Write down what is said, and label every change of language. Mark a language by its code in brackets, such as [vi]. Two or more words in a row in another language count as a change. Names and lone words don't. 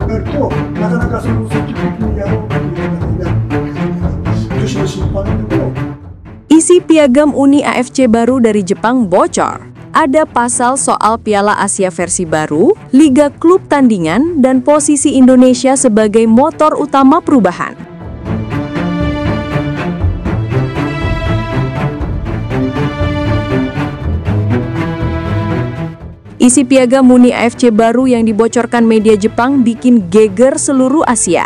[ja] べると、なかなかその積極的にやろうという方がいない。女子の審判でも [id] Isi piagam Uni AFC baru dari Jepang bocor. Ada pasal soal Piala Asia versi baru, liga klub tandingan, dan posisi Indonesia sebagai motor utama perubahan. Isi piagam Uni AFC baru yang dibocorkan media Jepang bikin geger seluruh Asia.